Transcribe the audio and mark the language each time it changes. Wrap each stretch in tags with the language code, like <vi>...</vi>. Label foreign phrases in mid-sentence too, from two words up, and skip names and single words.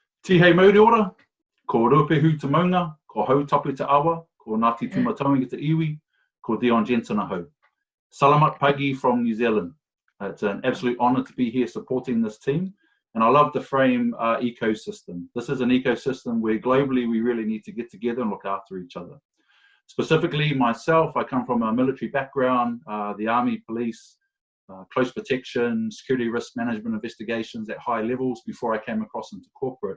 <mi>Tihei mauri ora, ko rupehu te maunga, ko hau tapu te awa, ko Ngāti Tumataungi te iwi, ko Dion Jensen ahau.</mi> <id>Salamat pagi</id> <en>from New Zealand. It's an absolute honour to be here supporting this team. And I love the frame ecosystem. This is an ecosystem where globally we really need to get together and look after each other. Specifically myself, I come from a military background, the army, police, close protection, security risk management investigations at high levels before I came across into corporate.</en>